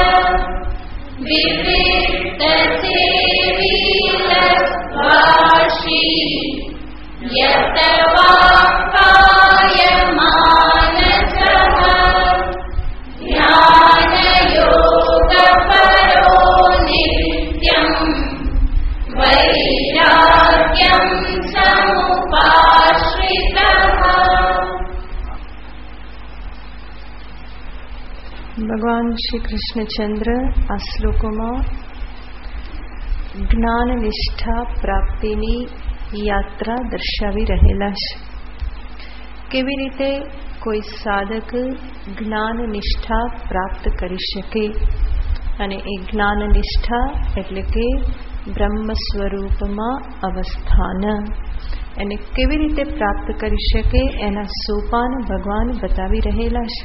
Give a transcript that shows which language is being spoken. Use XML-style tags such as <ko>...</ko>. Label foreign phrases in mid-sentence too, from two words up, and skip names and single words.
<sa>विविक्तसेवी लब्ध्वाशी यत वाक्कायमानसः ध्यानयोगपरो नित्यं वैराग्यं समुपाश्रितः।</sa> <gu>ભગવાન શ્રી કૃષ્ણચંદ્ર આ શ્લોકોમાં જ્ઞાન નિષ્ઠા પ્રાપ્તિની યાત્રા દર્શાવી રહેલા છે. કેવી રીતે કોઈ સાધક જ્ઞાન નિષ્ઠા પ્રાપ્ત કરી શકે અને એ જ્ઞાન નિષ્ઠા એટલે કે બ્રહ્મ સ્વરૂપમાં અવસ્થાન એને કેવી રીતે પ્રાપ્ત કરી શકે એના સોપાન ભગવાન બતાવી રહેલા છે.</gu>